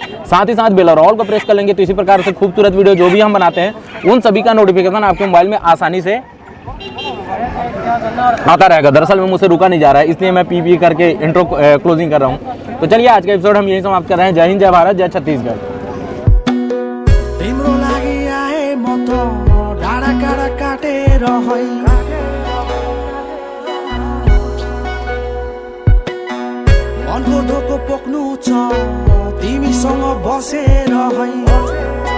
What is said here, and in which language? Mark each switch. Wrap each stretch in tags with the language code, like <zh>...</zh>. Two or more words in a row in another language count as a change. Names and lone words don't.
<hi>साथ ही साथ बेल और ऑल को प्रेस कर लेंगे, तो इसी प्रकार से खूबसूरत वीडियो जो भी हम बनाते हैं उन सभी का नोटिफिकेशन आपके मोबाइल में आसानी से आता रहेगा। दरअसल में मुझसे रुका नहीं जा रहा है, इसलिए मैं पी करके</hi> <en>intro closing</en> <hi>कर रहा हूँ। तो चलिए आज का एपिसोड हम यही समाप्त कर रहे हैं। जय हिंद, जय भारत, जय छत्तीसगढ़।</hi> <ne>तिम्रो लागि आए म त डाँडा काँडा काटेर है मनको धोको पोख्नु छ तिमीसँग बसेर है।</ne>